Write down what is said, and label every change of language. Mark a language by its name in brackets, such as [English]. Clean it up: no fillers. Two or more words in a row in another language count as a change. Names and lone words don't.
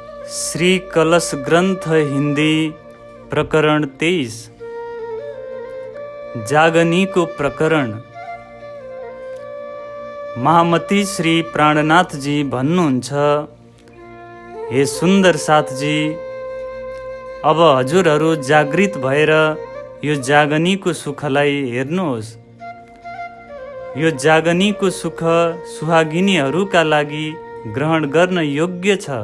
[Nepali] श्री कलश ग्रंथ हिंदी प्रकरण 23 जागनी को प्रकरण। महामती श्री प्राणनाथ जी भन्नुहुन्छ, हे सुन्दर साथजी, अब हजुरहरू जागृत भएर यो जागनीको सुखलाई हेर्नुहोस्। यो जागनीको सुख सुहागिनीहरूका लागि ग्रहण गर्न योग्य छ।